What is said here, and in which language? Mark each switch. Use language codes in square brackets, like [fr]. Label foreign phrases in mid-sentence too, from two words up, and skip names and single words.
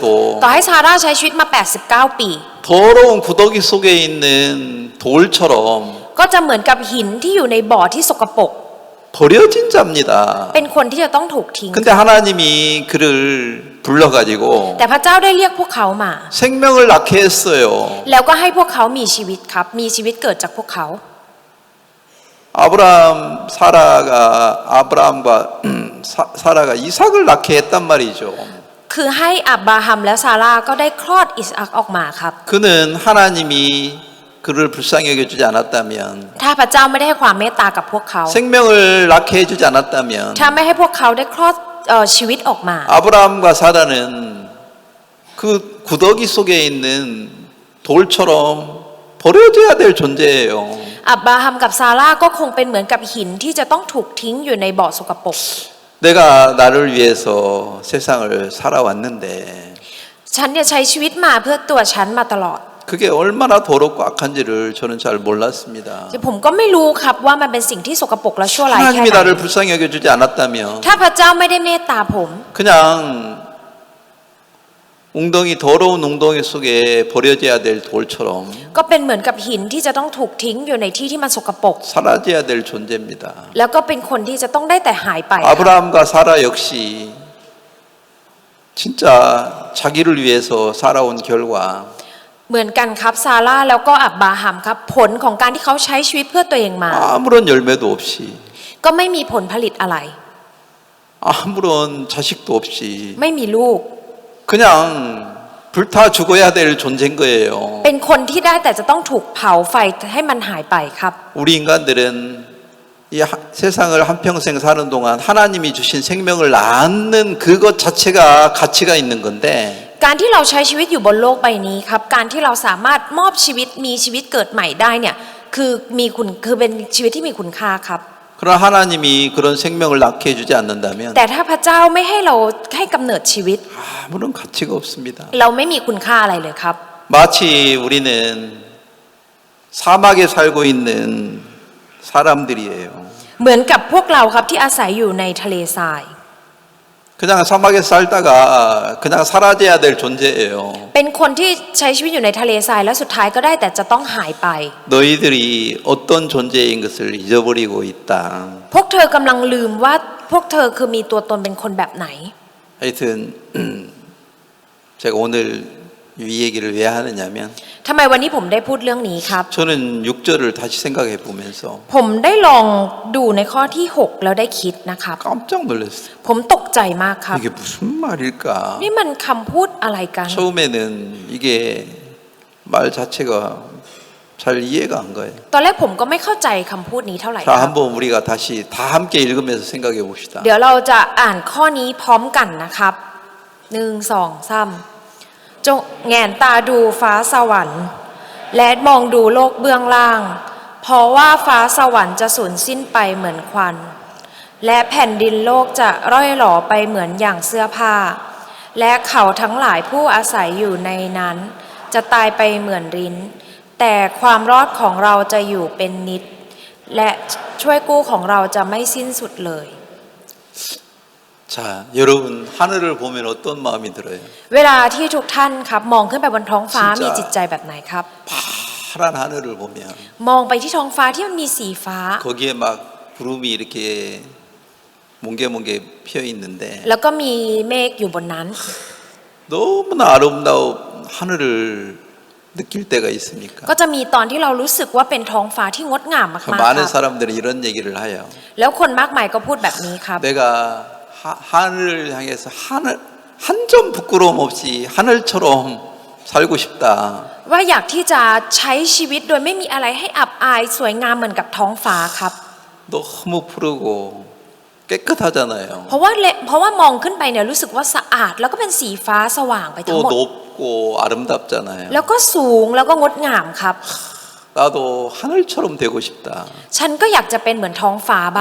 [th] ต่อให้ซาร่าใช้ชีวิตมา89ปี [ko] 더러운 구더기 속에 있는 돌처럼 [th] ก็จะเหมือนกับหินที่อยู่ในบ่อที่สกปรก [ko] 버려진 자입니다. [th] เป็นคนที่จะต้องถูกทิ้ง [ko] 근데 하나님이 그를 불러가지고 [th] แต่พระเจ้าได้เรียกพวกเขามา [ko] 생명을 낳게 했어요. [th] แล้วก็ให้พวกเขามีชีวิตครับ มีชีวิตเกิดจากพวกเขา [ko] 아브라함과 사라가 이삭을 낳게 했단 말이죠. [th] คือให้อับราฮัมและซาร่าก็ได้คลอดอิสอัคออกมาครับ [ko] 그는 하나님이 그를 불쌍히 여겨주지 않았다면 [th] ถ้าพระเจ้าไม่ได้ให้ความเมตตากับพวกเขา [ko] 생명을 낳게 해주지 않았다면 [th] ถ้าไม่ให้พวกเขาได้คลอดชีวิตออกมา [ko] 아브라함과 사라는 그 구더기 속에 있는 돌처럼 버려져야 될 존재예요. [th] อับราฮัมกับซาร่าก็คงเป็นเหมือนกับหินที่จะต้องถูกทิ้งอยู่ในบ่อสกปรก [ko] 내가 나를 위해서 세상을 살아왔는데 [th] ฉันเนี่ยใช้ชีวิตมาเพื่อตัวฉันมาตลอด [ko] 그게 얼마나 더럽고 악한지를 저는 잘 몰랐습니다. [th] ผมก็ไม่รู้ครับว่ามันเป็นสิ่งที่สกปรกและชั่วร้ายแค่ [ko] 하나님이 [th] ไหน [ko] 나를 불쌍히 여겨주지 않았다면 [th] ถ้าพระเจ้าไม่ได้เมตตาผม [ko] 그냥 더러운 웅덩이 속에 버려져야 될 돌처럼 [th] ก็เป็นเหมือนกับหินที่จะต้องถูกทิ้งอยู่ในที่ที่มันสกปรก [ko] 사라져야 될 존재입니다. [th] แล้วก็เป็นคนที่จะต้องได้แต่หายไป [ko] 아브라함과 사라 역시 진짜 자기를 위해서 살아온 결과 [th] เหมือนกันครับซาร่าแล้วก็อับบราฮัมครับผลของการที่เขาใช้ชีวิตเพื่อตัวเองมา [ko] 아무런 열매도 없이 [th] ก็ไม่มีผลผลิตอะไร [ko] 아무런 자식도 없이 [th] ไม่มีลูก [ko] 그냥 불타 죽어야 될 존재인 거예요. [th] เป็นคนที่ได้แต่จะต้องถูกเผาไฟให้มันหายไปครับ [ko] 우리 인간들은 이 세상을 한평생 사는 동안 하나님이 주신 생명을 낳는 그것 자체가 가치가 있는 건데 [th] การที่เราใช้ชีวิตอยู่บนโลกใบนี้ครับการที่เราสามารถมอบชีวิตมีชีวิตเกิดใหม่ได้เนี่ยคือเป็นชีวิตที่มีคุณค่าครับ [ko] 그러나 하나님이 그런 생명을 낳게 해주지 않는다면 [th] แต่ถ้าพระเจ้าไม่ให้เราให้กำเนิดชีวิต [ko] 아무런 가치가 없습니다. [th] เราไม่มีคุณค่าอะไรเลยครับ [ko] 마치 우리는 사막에 살고 있는 사람들이에요. [th] เหมือนกับพวกเราครับที่อาศัยอยู่ในทะเลทราย [ko] 그냥 사막에 살다가 그냥 사라져야 될 존재예요. [th] เป็นคนที่ใช้ชีวิตอยู่ในทะเลทรายแล้วสุดท้ายก็ได้แต่จะต้องหายไป [ko] 너희들이 어떤 존재인 것을 잊어버리고 있다. [th] พวกเธอกำลังลืมว่าพวกเธอคือมีตัวตนเป็นคนแบบไหน [ko] 하여튼 제가 오늘 이 얘기를 왜 하느냐면 [th] ทำไมวันนี้ผมได้พูดเรื่องนี้ครับ [ko] 저는 6절을 다시 생각해 보면서 [th] ผมได้ลองดูในข้อที่ 6 แล้วได้คิดนะครับ [ko] 깜짝 놀랐어요. [th] ผมตกใจมากครับ [ko] 이게 무슨 말일까? [th] นี่มันคำพูดอะไรกัน [ko] 처음에는 이게 말 자체가 잘 이해가 안 가요. [th] ตอนแรกผมก็ไม่เข้าใจคำพูดนี้เท่าไหร่ค [ko] 자, [th] รับ [ko] 한번 우리가 다시 다 함께 읽으면서 생각해 봅시다. [th] เดี๋ยวเราจะอ่านข้อนี้พร้อมกันนะครับ1 2 3จงแงนตาดูฟ้าสวรรค์และมองดูโลกเบื้องล่างเพราะว่าฟ้าสวรรค์จะสูญสิ้นไปเหมือนควันและแผ่นดินโลกจะร่อยหรอไปเหมือนอย่างเสื้อผ้า และเขาทั้งหลายผู้อาศัยอยู่ในนั้น จะตายไปเหมือนริ้น แต่ความรอดของเราจะอยู่เป็นนิจและช่วยกู้ของเราจะไม่สิ้นสุดเลย [ko] 자, 여러분 하늘을 보면 어떤 마음이 들어요? [th] เวลาที่ทุกท่านครับมองขึ้นไปบนท้องฟ้า [ko] 진짜 [th] มีจิตใจแบบไหนครับ [ko] 파란 하늘을 보면 [th] มองไปที่ท้องฟ้าที่มันมีสีฟ้า [ko] 거기에 막 구름이 이렇게 뭉게뭉게 피어 있는데 [th] แล้วก็มีเมฆอยู่บนนั้น [ko] 너무나 아름다운 하늘을 느낄 때가 있으니까 [th] ก็จะมีตอนที่เรารู้สึกว่าเป็นท้องฟ้าที่งดงามมาก [ko] 그 ๆ 많은 [th] ครับ [ko] 사람들이 이런 얘기를 해요. [th] แล้วคนมากมายก็พูดแบบนี้ครับ [ko] 내가 하늘을 향해서 한 점 부끄러움 없이 하늘처럼 살고 싶다. [th] ว่าอยากที่จะใช้ชีวิตโดยไม่มีอะไรให้อับอายสวยงามเหมือนกับท้องฟ้าครับ [ko] 너무 푸르고 깨끗하잖아요. [th] เพราะว่ามองขึ้นไปเนี่ยรู้สึกว่าสะอาด แล้วก็เป็นสีฟ้าสว่างไปทั้ง [ko] 또 [th] หมด [ko] 높고 아름답잖아요. [th] แล้วก็สูงแล้วก็งดงามครับ [ko] 나도 하늘처럼 되고 싶다. [th] ฉันก็อยากจะเป็นเหมือนท้องฟ้าบ้าง